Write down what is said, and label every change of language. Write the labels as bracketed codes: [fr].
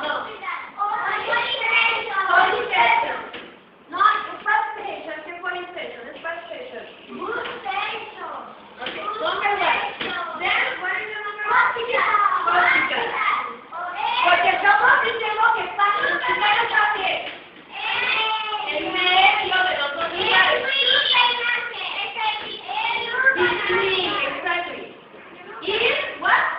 [en] No. Police station. No, it's bus station, it's police station, it's bus station. Okay, number one. Then, what is the number one? Hospital. [es] Porque somos diciendo que está en los primeros papeles. En medio de los dos lugares. [en] Between, exactly. Is what?